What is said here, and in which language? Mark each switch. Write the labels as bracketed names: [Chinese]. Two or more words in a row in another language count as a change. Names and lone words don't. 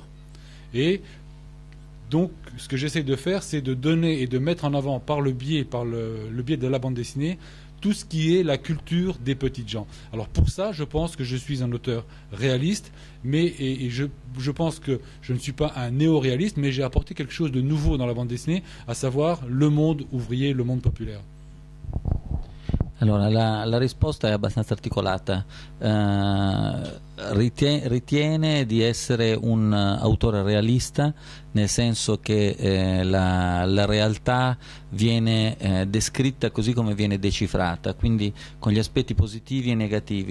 [French] Et donc, ce que j'essaie de faire, c'est de donner et de mettre en avant par le biais de la bande dessinée, tout ce qui est la culture des petites gens. Alors pour ça, je pense que je suis un auteur réaliste, mais je pense que je ne suis pas un néo-réaliste, mais j'ai apporté quelque chose de nouveau dans la bande dessinée, à savoir le monde ouvrier, le monde populaire. [Italian] Allora, la risposta è abbastanza articolata. Ritiene di essere un autore realista, nel senso che la realtà viene descritta così come viene decifrata, quindi con gli aspetti positivi e negativi.